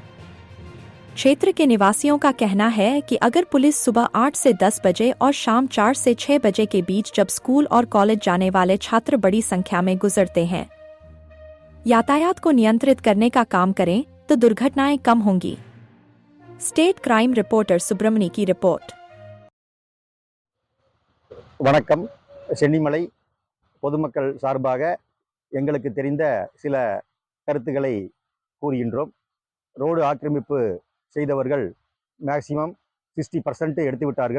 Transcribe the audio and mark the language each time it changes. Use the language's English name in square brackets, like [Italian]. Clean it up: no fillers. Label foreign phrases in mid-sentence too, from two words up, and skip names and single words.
[Hindi] क्षेत्र के निवासियों का कहना है कि अगर पुलिस सुबह 8 से 10 बजे और शाम 4 से 6 बजे के बीच जब स्कूल और कॉलेज जाने वाले छात्र बड़ी संख्या में गुजरते हैं, यातायात को नियंत्रित करने का काम करें तो दुर्घटनाएं कम होंगी। [English] state crime reporter [Hindi] सुब्रमणी की रिपोर्ट। [Tamil] வணக்கம். சென்னிமலை பொதுமக்கள் சார்பாக எங்களுக்கு தெரிந்த சில கருத்துக்களை கூறுகின்றோம். ரோடு ஆக்கிரமிப்பு செய்தவர்கள் மேக்சிமம் 60% எடுத்து விட்டார்கள்.